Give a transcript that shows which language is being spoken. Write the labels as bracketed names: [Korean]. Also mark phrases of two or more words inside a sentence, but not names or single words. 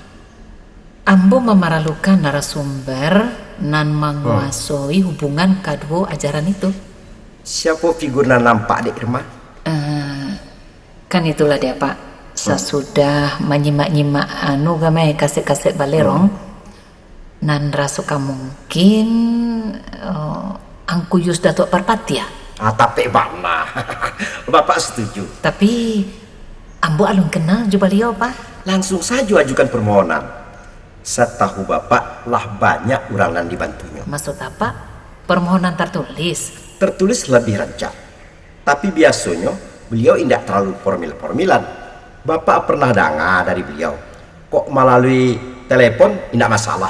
[Minangkabau] Ambo memaralukan narasumber nan menguasai hubungan kedua ajaran itu. Siapa figur nan nampak di Irma? Kan itulah dia Pak. Sesudah menyimak-nyimak gamai kaset-kaset balerong, nan rasuka mungkin angku Yus Datuk Parpatia. [Indonesian] Tapi mana? Bapak setuju. [Minangkabau] Tapi ambo alun kenal jo beliau Pak. [Indonesian] Langsung saja ajukan permohonan. Setahu Bapak lah banyak orang yang dibantunya. Maksud apa? Permohonan tertulis? [Minangkabau] Tertulis lebih rancak. [Indonesian] Tapi biasanya beliau tidak terlalu formilan. Bapak pernah dengar dari beliau. Kok melalui telepon tidak masalah.